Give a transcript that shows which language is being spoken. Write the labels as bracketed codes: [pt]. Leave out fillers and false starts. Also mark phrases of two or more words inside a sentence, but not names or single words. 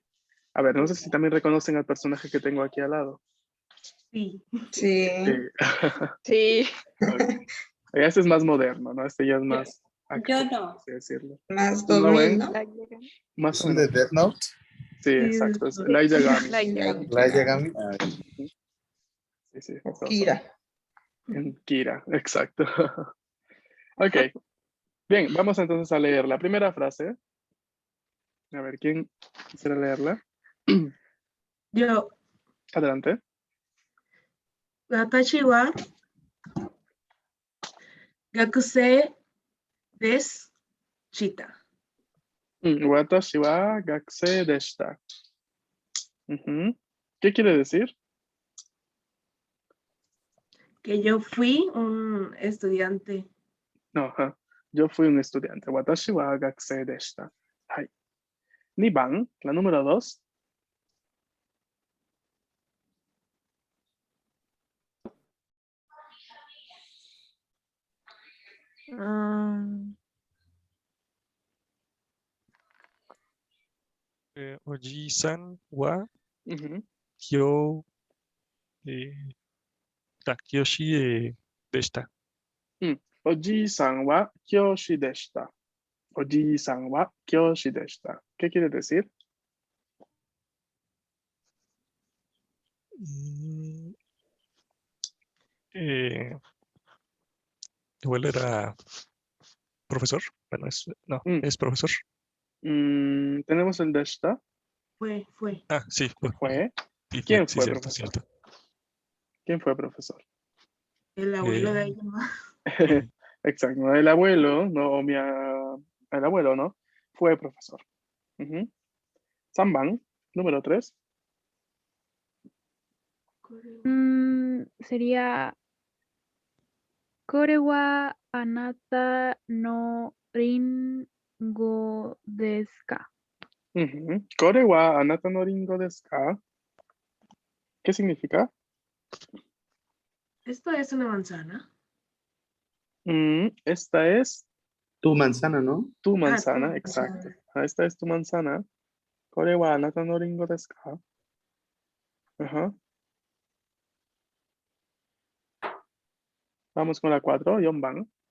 [es] A ver, no sé si también reconocen al personaje que tengo aquí al lado. Sí. Sí. Sí. Sí. Okay. Este es más moderno, ¿no? Este ya es más Yo actual, no. por así decirlo. Más ¿No 2000, ven? ¿no? Más ¿Es o el de menos. Death Note? Sí, exacto. Es Light Yagami. Light Light Yagami. Ah, Sí, sí. O Soso. Kira. En Kira, exacto. Ok. Bien, vamos entonces a leer la primera frase. A ver, ¿quién quisiera leerla? Yo, Adelante. [ja] 私は学生ですちた. 私は学生でした. [es] Ujú. ¿Qué quiere decir? Que yo fui un estudiante. No, ajá. Yo fui un estudiante. [ja] 私は学生でした. Hai. 2番, [es] la número 2. [ja] おじさんは Ujú. きょ、教師でした. おじさんは教師でした. おじさんは教師でした. [es] ¿Qué quiere decir? Mm, Igual era profesor. Bueno, no, Mm, es profesor. Tenemos el deshita. Fue. Ah, sí, Fue. sí, ¿Quién sí, fue cierto, profesor? cierto. ¿Quién fue profesor? El abuelo de Eh, ella. ¿No? Exacto. ¿No? El abuelo, no, el abuelo, ¿no? Fue profesor. Ujú. 3番, número 3. [ja] Sería これはあなたのりんごですか? これはあなたのりんごですか? [es] ¿Qué significa? Esto es una manzana. Esta es tu manzana, ¿no? tu tu manzana, manzana. exacto. Esta es tu manzana. [ja] これはあなたのりんごですか? [es] Ajá. Vamos con la 4, [ja] 4番.